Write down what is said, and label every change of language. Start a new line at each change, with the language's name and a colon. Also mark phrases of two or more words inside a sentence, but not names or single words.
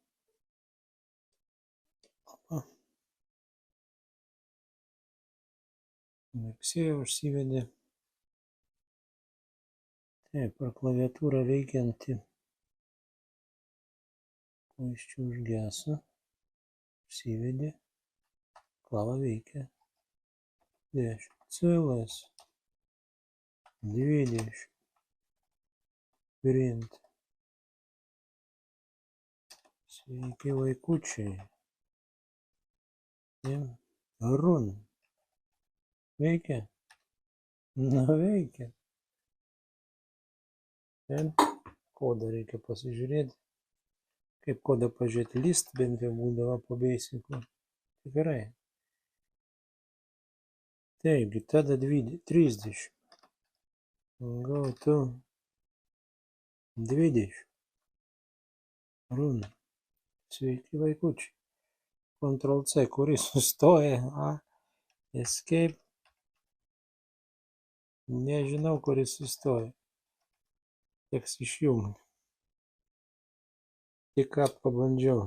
Lithuanian: Mirksėjo, užsivedė. Taip, ar klaviatūra veikianti. Iš čia užgeso. Užsivedė. Klava veikia. 10. Целas. 20. Print. Sveiki vaikučiai. Run. Veikia? Na, veikia. Kodą reikia pasižiūrėti. Kaip kodą pažiūrėti, list bent jau būdavo po basicų. Tikrai. Taigi, tada 30.
English: Go to 20.
Lithuanian: Run. Sveiki vaikučiai. Ctrl C, kuris sustoja. Escape. Nežinau, kuris sustoja. Teks išjungti. Tik ką pabandžiau.